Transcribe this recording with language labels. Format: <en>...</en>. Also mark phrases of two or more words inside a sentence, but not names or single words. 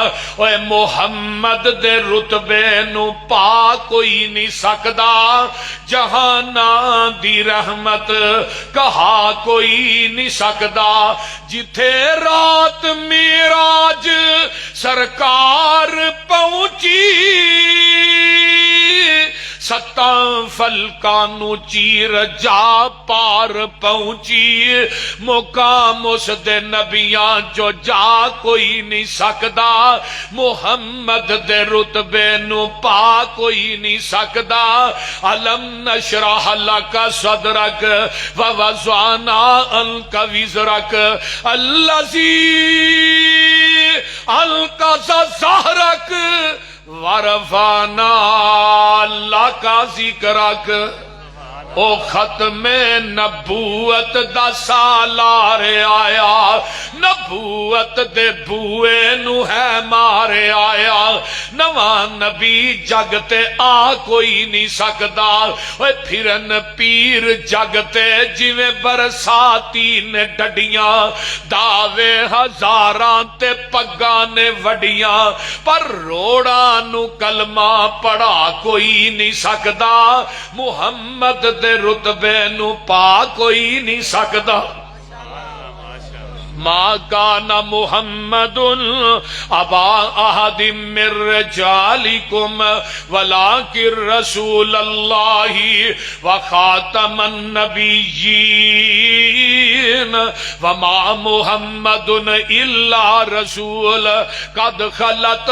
<pa>اوے محمد دے رتبے نو پا کوئی نہیں سکدا، جہاناں دی رحمت کہا کوئی نہیں سکدا. جتھے رات معراج سرکار پہنچی، ستاں فلکانو چیر جا پار پہنچی. مقام اس دے نبیاں جو جا کوئی نہیں سکدا، محمد دے رتبے نو پا کوئی نہیں سکدا.</pa> <ar>علم نشرح لک صدرک ووضعنا عنک وزرک الذی انقض ظہرک ورفعنا لک ذکرک.</ar> <pa>او ختم نبوت دا سالار آیا، نبوت دے بوئے نو ہے مارے آیا. نواں نبی جگ تے آ کوئی نہیں سکدا. اوے پھرن پیر جگ تے جویں برساتی نے ڈڈیاں، دعوے ہزاراں تے پگاں نے وڈیاں، پر روڑاں نو کلمہ پڑھا کوئی نہیں سکدا. محمد دے رتبے نو پا کوئی نہیں سکدا.</pa> <ar>ما کان محمد ابا احد من رجالکم ولکن رسول اللہ وخاتم النبیین وما محمد الا رسول قد خلت</ar>